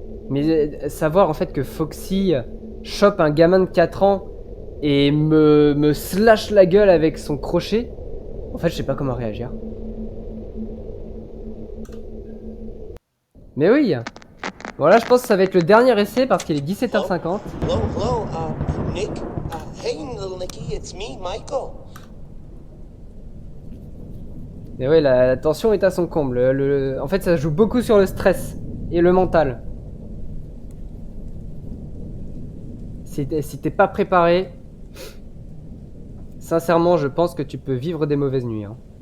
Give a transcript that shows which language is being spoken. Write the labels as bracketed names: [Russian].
[French] Mais savoir en fait que Foxy chope un gamin de 4 ans et me slash la gueule avec son crochet, en fait je sais pas comment réagir. Mais oui. Bon là je pense que ça va être le dernier essai parce qu'il est 17h50. [English] Hello, Nick? Hey, little Nicky, it's me, Michael. [French] Mais oui, la tension est à son comble. En fait ça joue beaucoup sur le stress et le mental. Si t'es pas préparé, sincèrement je pense que tu peux vivre des mauvaises nuits. Hein.